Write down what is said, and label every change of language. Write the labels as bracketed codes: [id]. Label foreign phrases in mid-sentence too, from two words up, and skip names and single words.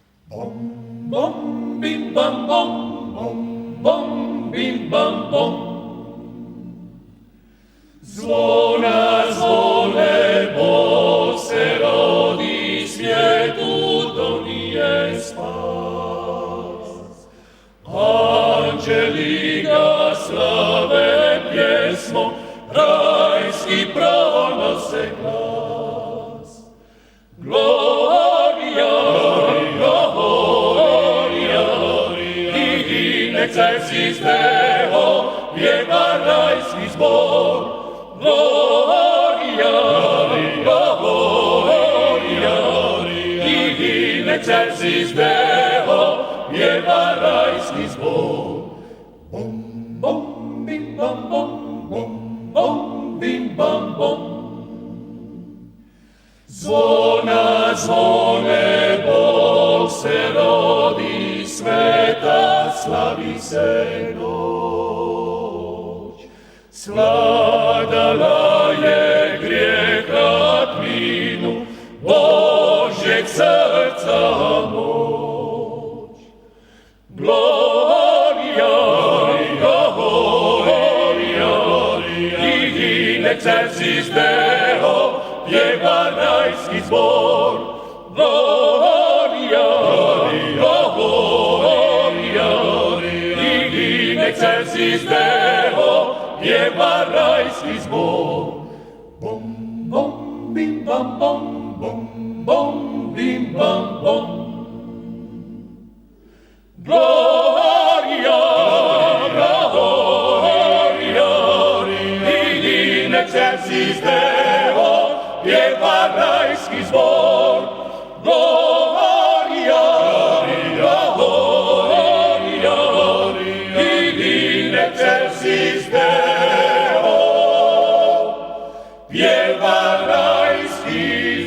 [hr] Bom, bom, bim, bam, bom, bom, bom, bim, bam, bom. Zvona zvone, Bog se rodi, svijetu donije spas. Anđeli ga slave pjesmom, rajski pronose glas. [la] Gloria, gloria, i nek Excelsis Deo, [hr] pjeva rajski zbor. [la] Gloria, gloria, in excelsis Deo, [hr] pjeva rajski zbor. Bom, bom, bim, bam, bom, bom, bom, bim, bam, bom. Zvona zvone, Bog se rodi, sveta slavi se noć. Svladala je grijeha tminu, Božjeg srca moć. [la] Gloria, gloria, in excelsis Deo, [hr] pjeva rajski zbor. [la] Gloria, gloria, in excelsis Deo, [hr] pjeva rajski zbor. Bom, bom, bim, bam, bom, bom, bom, bim, bam, bom. [la] Gloria, gloria, in excelsis Deo, [hr] pjeva rajski zbor. [la] Gloria, gloria, in excelsis Deo, [hr] pjeva rajski